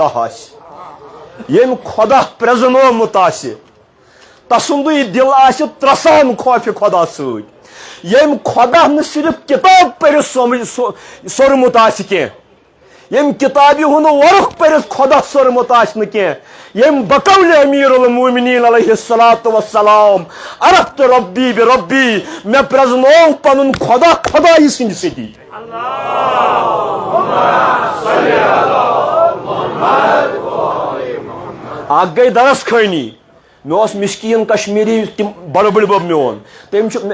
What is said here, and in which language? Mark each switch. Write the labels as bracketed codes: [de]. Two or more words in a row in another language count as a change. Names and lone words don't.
[ks] آسہِ ییٚمۍ خدا پرٛزنومُت آسہِ تسُنٛدُے دل آسہِ ترسان خوفِ خدا سۭتۍ ییٚمۍ خدا نہٕ صرف کتاب پٔرِتھ سوٚرمُت آسہِ کینٛہہ ییٚمۍ کتابہِ ہُنٛد ورُق پٔرِتھ خدا سوٚرمُت آسہِ نہٕ کینٛہہ ییٚمۍ بقول [ar] امیر المومنین علیہ الصلاۃ والسلام عرفت ربی بربی [ks] مےٚ پرٛزنوو پنُن خدا خدایہِ سٕنٛدِ سۭتی اکھ گٔے درس خٲنی مےٚ اوس مشکین کشمیری تِم بڑٕ بٔڑۍ بب میون تٔمۍ چھُ